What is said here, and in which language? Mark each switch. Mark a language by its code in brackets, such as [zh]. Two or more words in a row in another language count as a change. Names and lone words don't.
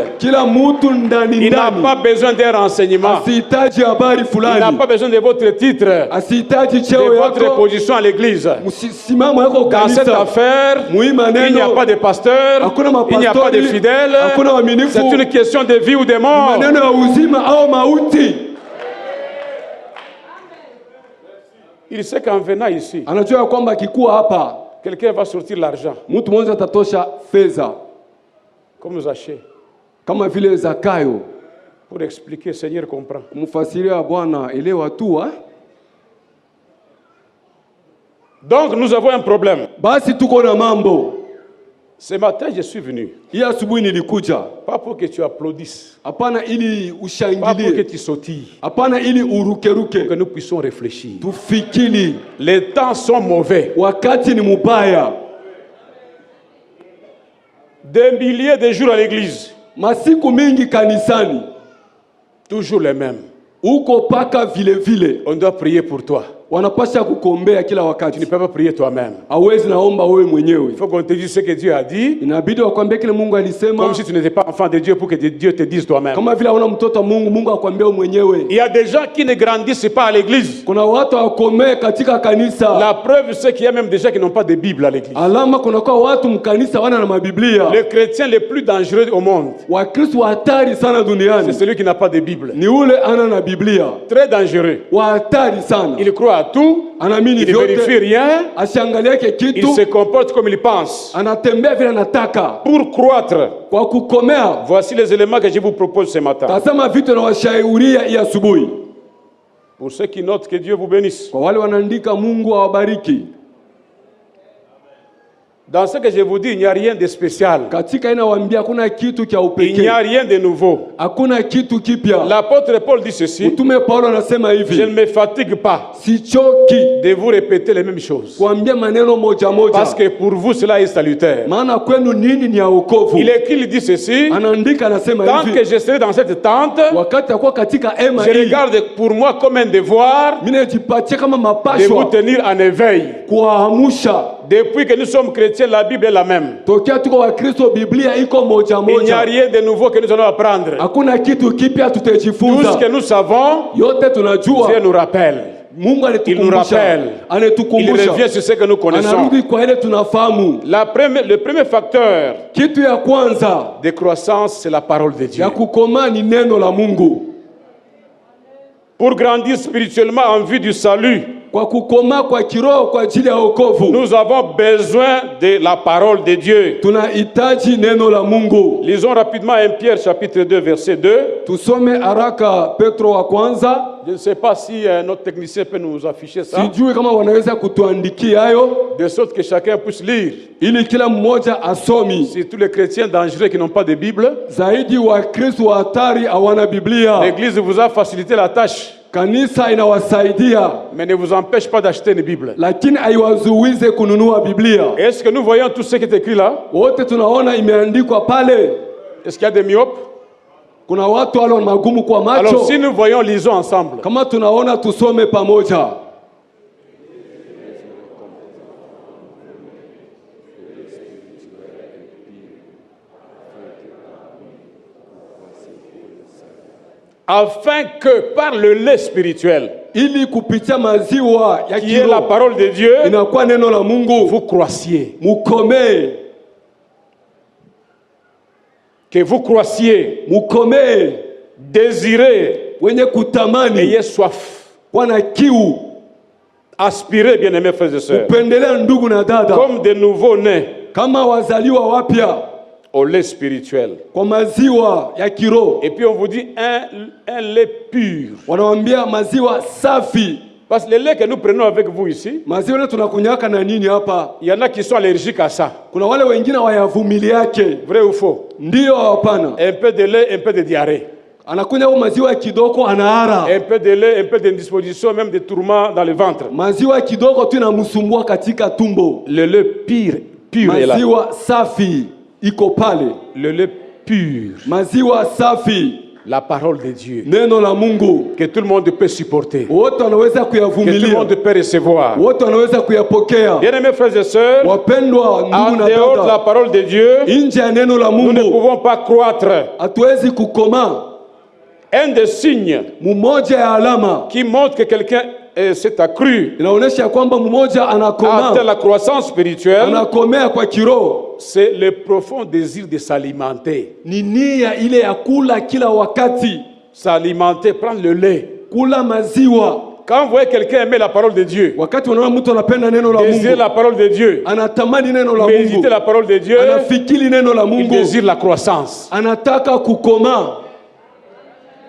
[sw] kila mtu ndani [fr] Il n'a pas [sw] ndani. [fr] besoin d'un renseignement. [sw] Asihitaji habari [fr] Il n'a [sw] fulani, [fr] pas besoin de votre titre, [sw] asihitaji [fr] de [sw] cheo [fr] votre [sw] yako, [fr] position à l'église. [sw] msimamo yako [fr] Dans cette [sw] kanisa. [fr] affaire, [sw] Muhimu [fr] il n'y a [sw] maneno, [fr] pas de pasteur, [sw] hakuna [fr] il n'y a pas de [sw] mapastori, [fr] fidèle. [sw] hakuna waaminifu, [fr] C'est une question de vie ou de mort. [sw] maneno ya uzima au mauti. [fr] Il sait qu'en venant ici, [sw] Anajua ya kwamba akikuwa hapa [fr] quelqu'un va sortir l'argent, [sw] mtu mmoja atatosha fedha [fr] comme Zachée, [sw] kama vile Zakayo, [fr] pour expliquer, Seigneur comprend. [sw] kumfasiria Bwana, elewa tu [fr] Donc nous avons un problème. [sw] Basi tuko na mambo. [fr] Ce matin, je suis venu. [sw] Hii asubuhi nilikuja. [fr] Pas pour que tu applaudisses. [sw] Hapana ili [fr] Pas pour que [sw] ushangilie. [fr] tu sautilles. [sw] Hapana ili urukeruke. [fr] Que nous puissions réfléchir. [sw] Tufikiri. [fr] Les temps sont mauvais. [sw] Wakati ni mubaya. [fr] Des milliers de jours à l'église. [sw] Masiku mingi kanisani. [fr] Toujours les mêmes. [sw] Uko paka vile vile. [fr] On doit prier pour toi. [sw] Wanapasha kukombea kila [fr] Tu ne [sw] wakati. [fr] peux pas prier toi-même. [sw] Hawezi naomba wewe mwenyewe. [fr] Il faut qu'on te dise ce que Dieu a dit. [sw] Inabidi wakwambie kile Mungu alisema. [fr] Comme si tu n'étais pas enfant de Dieu pour que Dieu te dise toi-même. [sw] Kama vile hauna mtoto wa Mungu, Mungu akwambia wewe mwenyewe. [fr] Il y a des gens qui ne grandissent pas à l'église. [sw] Kuna watu wakomee katika kanisa. [fr] La preuve, c'est qu'il y a même des gens qui n'ont pas de Bible à l'église. [sw] Alama kuna kwa watu mkanisa wana na mabiblia. [fr] Le chrétien le plus dangereux au monde, [sw] Wakristo hatari sana [fr] c'est [sw] duniani. [fr] celui qui n'a pas de Bible. [sw] Ni ule ana na Biblia. [fr] Très dangereux. [sw] Wa hatari sana. [fr] Il croit à tout, [sw] Anaamini [fr] il ne vérifie [sw] vyote. [fr] rien, [sw] Asiangalie kitu. [fr] il se comporte comme il pense. [sw] Anatembea vile anataka. [fr] Pour croître, [sw] Kwa kukomea. [fr] voici les éléments que je vous propose ce matin. [sw] Tazama vitu na washauria hii asubuhi. [fr] Pour ceux qui notent, que Dieu vous bénisse. [sw] Kwa wale wanaandika, Mungu awabariki. [fr] Dans ce que je vous dis, il n'y a rien de spécial. [sw] Katika inawaambia hakuna kitu cha [fr] Il n'y [sw] upekee. [fr] a rien de nouveau. [sw] Hakuna kitu kipya. [fr] L'apôtre Paul dit ceci: [sw] Mtume Paulo anasema [fr] je ne [sw] hivi. [fr] me fatigue pas [sw] Sichoki [fr] de vous répéter les mêmes choses. [sw] kuambia maneno moja moja. [fr] Parce que pour vous, cela est salutaire. [sw] Maana kwenu nini ni ya wokovu. [fr] Il écrit, il dit ceci: [sw] Anaandika anasema [fr] tant que [sw] hivi. [fr] je serai dans cette tente, [sw] Wakati akuwa katika hema [fr] je [sw] hii, [fr] regarde pour moi comme un devoir [sw] mimi najipatia kama [fr] de vous [sw] mapashwa [fr] tenir en éveil. [sw] kuamsha. [fr] Depuis que nous sommes chrétiens, la Bible est la même. [sw] Tokea tuko wa Kristo, Biblia iko moja [fr] Il n'y a [sw] moja. [fr] rien de nouveau que nous allons apprendre. [sw] Hakuna kitu kipya [fr] Tout ce [sw] tutajifunza. [fr] que nous savons, [sw] Yote tunajua. [fr] Dieu nous rappelle. [sw] Mungu [fr] Il nous rappelle. [sw] anatukumbusha. [fr] Il [sw] Anatukumbusha. [fr] revient sur ce que nous connaissons. [sw] Anarudi kwa ile tunafahamu. [fr] Le premier facteur [sw] Kitu ya kwanza [fr] de croissance, c'est la parole de Dieu. [sw] ya kukomaa ni neno la Mungu. [fr] Pour grandir spirituellement en vue du salut, [sw] Kwa kukomaa kwa kiroho kwa ajili ya wokovu, [fr] nous avons besoin de la parole de Dieu. [sw] tunahitaji neno la Mungu. [fr] Lisons rapidement 1 Pierre chapitre 2 verset 2. [sw] Tusome haraka Petro wa kwanza. [fr] Je ne sais pas si notre technicien peut nous afficher ça, [sw] Sijui kama wanaweza kutuandikia hayo [fr] de sorte que chacun puisse lire. [sw] ili kila mmoja asomi. [fr] C'est tous les chrétiens dangereux qui n'ont pas de Bible. [sw] Zaidi wa Kristo wa hatari hawana Biblia. [fr] L'Église vous a facilité la tâche, [sw] Kanisa inawasaidia [fr] mais ne vous empêche pas d'acheter une Bible. [sw] lakini haiwazuize kununua Biblia. [fr] Est-ce que nous voyons tout ce qui est écrit là? [sw] Wote tunaona imeandikwa pale. [fr] Est-ce qu'il y a des myopes? [sw] Kuna watu wale magumu kwa [fr] Alors [sw] macho. [fr] si nous voyons, lisons ensemble. [sw] Kama tunaona tusome pamoja. [fr] Afin que par le lait spirituel, [sw] Ili kupitia maziwa ya [fr] qui est la [sw] kiroho [fr] parole de Dieu, [sw] inakuwa neno la Mungu, [fr] vous croissiez. [sw] mukomee, [fr] Que vous croissiez, [sw] mukomee, [fr] désirez, [sw] wenye kutamani, [fr] ayez soif, [sw] kuwa na kiu, [fr] aspirez, bien-aimés frères et sœurs, [sw] kupendelea ndugu na dada, [fr] comme de nouveaux-nés [sw] kama wazaliwa wapya [fr] au lait spirituel. [sw] kwa maziwa ya kiroho. [fr] Et puis on vous dit un lait pur. [sw] Wanawambia maziwa safi. [fr] Parce que le lait que nous prenons avec vous ici, [sw] Maziwa ile tunakunyaka na nini hapa? [fr] il y en a qui sont allergiques à ça. [sw] Kuna wale wengine wayavumiliake. [fr] Vrai ou faux? [sw] Ndio hapana? [fr] Un peu de lait, un peu de diarrhée. [sw] Anakunya huo maziwa kidogo anahara. [fr] Un peu de lait, un peu d'indisposition, même de tourments dans le ventre. [sw] Maziwa kidogo tu inamsumbua katika tumbo. [fr] Le lait pur est là. [sw] Maziwa safi iko pale. [fr] Le lait pur. [sw] Maziwa safi, [fr] La parole de Dieu. [sw] neno la Mungu. [fr] Que tout le monde peut supporter. [sw] Wote wanaweza [fr] Que tout le [sw] kuyavumilia. [fr] monde peut recevoir. [sw] Wote wanaweza kuyapokea. [fr] Bien-aimés frères et sœurs, [sw] Wapendwa [fr] en [sw] ndugu na [fr] dehors de la [sw] dada, [fr] parole de Dieu, [sw] nje ya neno la [fr] nous ne [sw] Mungu [fr] pouvons pas croître. [sw] hatuwezi kukoma. [fr] Un des signes [sw] Mmoja ya alama [fr] qui montre que quelqu'un s'est accru, [sw] inaonyesha kwamba mmoja [fr] a atteint [sw] anakoma, [fr] la croissance spirituelle, [sw] anakomea kwa kiroho, [fr] c'est le profond désir de s'alimenter. [sw] ni nia ile ya kula kila wakati, [fr] S'alimenter, prendre le lait. [sw] kula maziwa. [fr] Quand vous voyez quelqu'un aimer la parole de Dieu, [sw] Wakati unaona mtu anapenda neno la [fr] désirer [sw] Mungu, [fr] la parole de Dieu, [sw] anatamani neno la Mungu, [fr] méditer la parole de Dieu, [sw] anafikiri neno la [fr] il [sw] Mungu, [fr] désire la croissance. [sw] anataka kukoma.